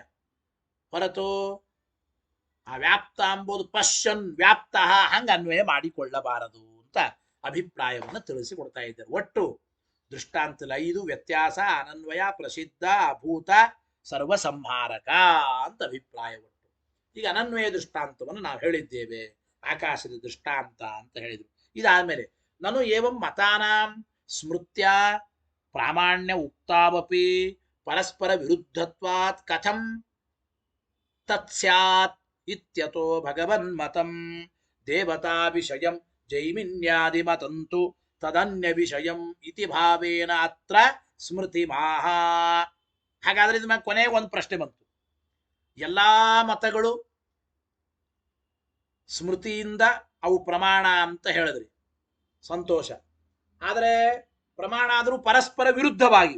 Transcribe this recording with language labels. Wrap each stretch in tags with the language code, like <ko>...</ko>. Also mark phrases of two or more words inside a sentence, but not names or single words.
<kn>ಹೊರತು ಆ ವ್ಯಾಪ್ತ ಎಂಬುದು ಪಶ್ಯನ್ ವ್ಯಾಪ್ತ ಹಂಗ ಅನ್ವಯ ಮಾಡಿಕೊಳ್ಳಬಾರದು ಅಂತ ಅಭಿಪ್ರಾಯವನ್ನು ತಿಳಿಸಿಕೊಡ್ತಾ ಇದ್ದಾರೆ. ಒಟ್ಟು ದೃಷ್ಟಾಂತದಲ್ಲಿ 5: ವ್ಯತ್ಯಾಸ, ಅನನ್ವಯ, ಪ್ರಸಿದ್ಧ, ಅಭೂತ, ಸರ್ವ ಸಂಹಾರಕ ಅಂತ ಅಭಿಪ್ರಾಯ ಒಟ್ಟು. ಈಗ ಅನನ್ವಯ ದೃಷ್ಟಾಂತವನ್ನು ನಾವು ಹೇಳಿದ್ದೇವೆ, ಆಕಾಶದ ದೃಷ್ಟಾಂತ ಅಂತ ಹೇಳಿದ್ರು. ಇದಾದ್ಮೇಲೆ ನಾನು</kn> <sa>ಏವಂ ಮತಾನಾಂ ಸ್ಮೃತ್ಯ ಪ್ರಾಮಾಣ್ಯ ಉಕ್ತಾವಪಿ ಪರಸ್ಪರ ವಿರುದ್ಧತ್ವಾತ್ ಕಥಂ ತತ್ಸ್ಯಾತ್ ಇತ್ಯತೋ ಭಗವನ್ಮತಂ ದೇವತಾ ವಿಷಯಂ ಜೈಮಿನ್ಯಾದಿ ಮತಂತು ತದನ್ಯ ವಿಷಯಂ ಇತಿ ಭಾವೇನ ಅತ್ರ ಸ್ಮೃತಿ ಮಾಹ.</sa> <kn>ಹಾಗಾದ್ರೆ ಇದ್ರ ಮೇಲೆ ಕೊನೆಗೆ ಒಂದು ಪ್ರಶ್ನೆ ಬಂತು. ಎಲ್ಲಾ ಮತಗಳು ಸ್ಮೃತಿಯಿಂದ ಅವು ಪ್ರಮಾಣ ಅಂತ ಹೇಳಿದ್ರಿ, ಸಂತೋಷ. ಆದರೆ ಪ್ರಮಾಣ ಆದರೂ ಪರಸ್ಪರ ವಿರುದ್ಧವಾಗಿವೆ.</kn>